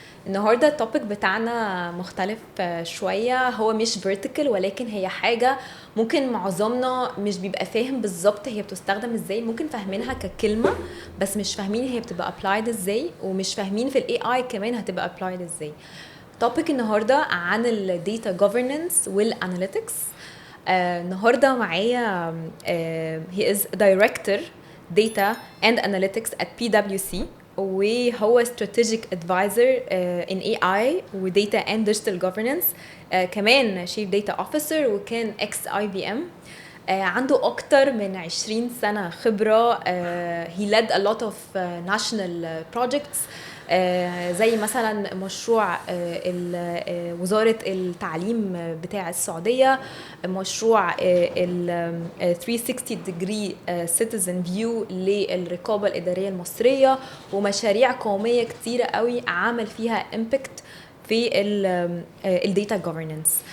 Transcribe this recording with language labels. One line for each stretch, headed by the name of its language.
Arabic: النهاردة التوبيك بتاعنا مختلف شوية، هو مش vertical ولكن هي حاجة ممكن معظمنا مش بيبقى فاهم بالظبط هي بتستخدم ازاي، ممكن فاهمينها ككلمة بس مش فاهمين هي بتبقى applied ازاي، ومش فاهمين في ال AI كمان هتبقى applied ازاي. توبيك النهاردة عن ال data governance وال analytics. النهاردة معايا
English: he is director data and analytics at PwC وهو strategic advisor in AI و data and digital governance. كمان chief data officer وكان ex IBM.
Arabic: عنده أكتر من 20 سنة خبرة.
English: he led a lot of national projects
Arabic: زي مثلا مشروع وزارة التعليم بتاع السعودية، مشروع ال 360 degree citizen view للرقابة الإدارية المصرية، ومشاريع قومية كتيرة قوي عمل فيها impact في ال data governance.